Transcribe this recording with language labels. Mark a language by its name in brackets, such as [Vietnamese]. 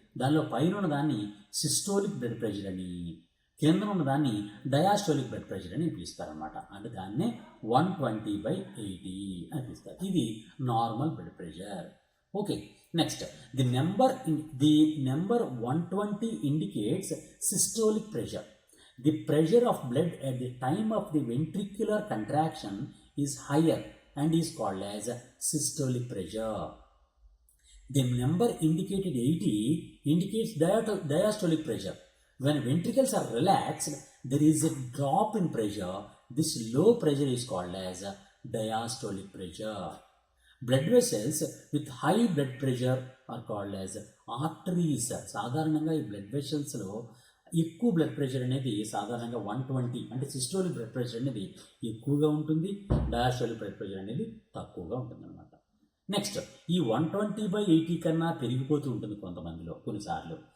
[Telugu] దానిలో పైన ఉన్న దాన్ని సిస్టోలిక్ బ్లడ్ ప్రెషర్ అని, కింద ఉన్న దాన్ని డయాస్టోలిక్ బ్లడ్ ప్రెషర్ అని పిలుస్తారనమాట. అంటే దాన్నే 120/80 అని పిలుస్తారు. [English] ఇది normal blood pressure. Okay, next the number 120 indicates systolic pressure. The pressure of blood at the time of the ventricular contraction is higher and is called as systolic pressure. The number indicated 80 indicates diastolic pressure. When ventricles are relaxed, there is a drop in pressure. This low pressure is called as diastolic pressure. Blood vessels with high blood pressure are called as arteries. [Telugu] సాధారణంగా ఈ blood వెసల్స్లో ఎక్కువ blood pressure అనేది సాధారణంగా 120 అంటే systolic blood pressure అనేది ఎక్కువగా ఉంటుంది, diastolic blood pressure అనేది తక్కువగా ఉంటుంది అనమాట. నెక్స్ట్, ఈ 120/80 కన్నా పెరిగిపోతూ ఉంటుంది కొంతమందిలో కొన్నిసార్లు.